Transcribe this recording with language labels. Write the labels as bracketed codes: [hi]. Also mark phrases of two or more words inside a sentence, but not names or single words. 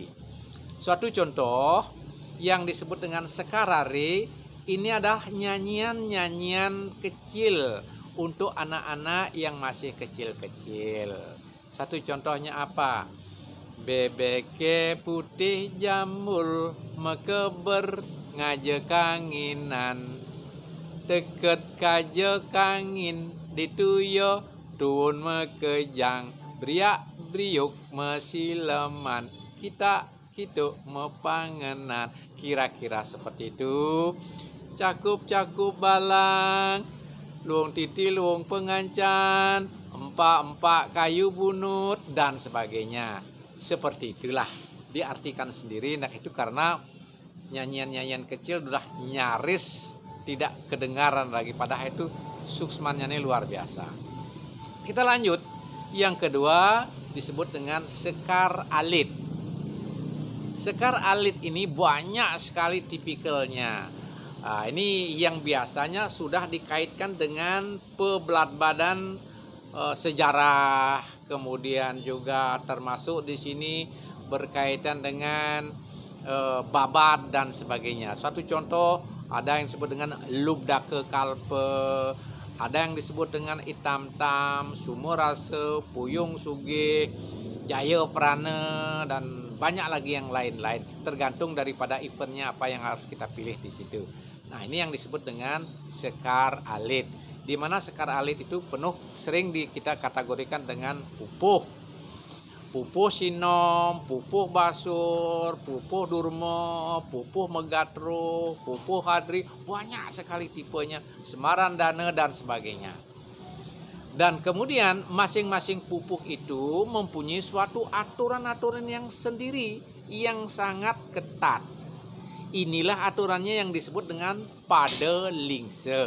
[id] Suatu contoh yang disebut dengan sekarare ini adalah nyanyian-nyanyian kecil untuk anak-anak yang masih kecil-kecil. Satu contohnya apa? [ban] Bebeke putih jamul mekeber ngaje kanginan deket kaje kangin dituyo tuun mekejang beriak beriuk mesileman kita hidup mepangenan. [id] Kira-kira seperti itu. [ban] Cakup-cakup balang luung titi luung pengancan empak-empak kayu bunut dan sebagainya. [id] Seperti itulah diartikan sendiri. Nah itu karena nyanyian-nyanyian kecil sudah nyaris tidak kedengaran lagi. Padahal itu suksmannya ini luar biasa. Kita lanjut. Yang kedua disebut dengan sekar alit. Sekar alit ini banyak sekali tipikalnya. Nah, ini yang biasanya sudah dikaitkan dengan pebelat badan sejarah, kemudian juga termasuk di sini berkaitan dengan babat dan sebagainya. Suatu contoh ada yang disebut dengan lubdake kalpe, ada yang disebut dengan itam tam, sumurase, puyung sugih, jaya prana dan banyak lagi yang lain-lain. Tergantung daripada eventnya apa yang harus kita pilih di situ. Nah ini yang disebut dengan sekar alit. Di mana sekar alit itu penuh sering kita kategorikan dengan pupuh. Pupuh sinom, pupuh basur, pupuh durma, pupuh megatro, pupuh hadri. Banyak sekali tipenya. Semaran dana dan sebagainya. Dan kemudian masing-masing pupuh itu mempunyai suatu aturan-aturan yang sendiri yang sangat ketat. Inilah aturannya yang disebut dengan pada lingse.